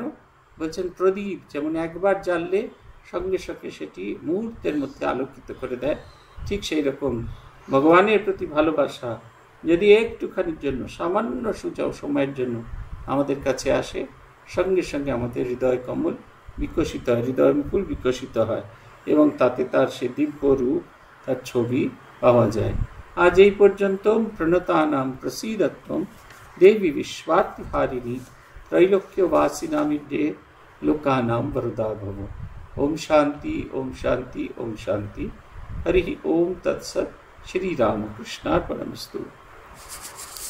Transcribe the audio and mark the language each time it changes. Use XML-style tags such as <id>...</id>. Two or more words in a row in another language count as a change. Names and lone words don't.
<bn>বলছেন, প্রদীপ যেমন একবার জ্বাললে সঙ্গে সঙ্গে সেটি মুহূর্তের মধ্যে আলোকিত করে দেয়, ঠিক সেই রকম ভগবানের প্রতি ভালোবাসা যদি একটুখানির জন্য, সামান্য সুযোগ সময়ের জন্য আমাদের কাছে আসে, সঙ্গে সঙ্গে আমাদের হৃদয় কমল বিকশিত হয়, হৃদয় মুকুল বিকশিত হয়, এবং তাতে তার সে দিব্য রূপ, তার ছবি পাওয়া যায়। আজ এই পর্যন্ত।</bn> <sa>প্রণতানাম প্রসীদত্বম দেবী বিশ্বার্তিহারিণী ত্রৈলোক্যবাসিনামিড্ডে লোকানাম বরদা ভব। ओम शांति ओम शांति ओम शांति। हरि ओम तत्सत। श्री रामकृष्णार्पणमस्तु।</sa>